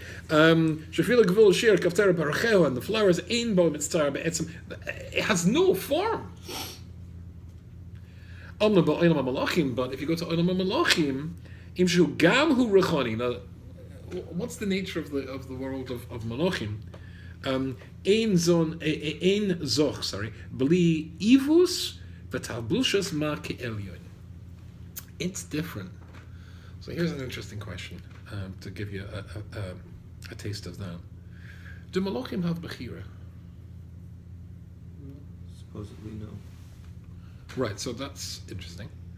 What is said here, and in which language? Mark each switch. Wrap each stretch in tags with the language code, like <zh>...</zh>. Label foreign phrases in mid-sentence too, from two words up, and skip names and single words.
<en>And the flowers in it has no form. But if you go to</en> <he>Olam HaMalachim,</he> <en>now, what's the nature of the world of Malachim?</en> <he>בלי עיבוי ותלבושת מה כעליון.</he> <en>It's different. So here's an interesting question to give you a taste of that. Do Malachim have Bechira? Supposedly no. Right, so that's interesting.</en>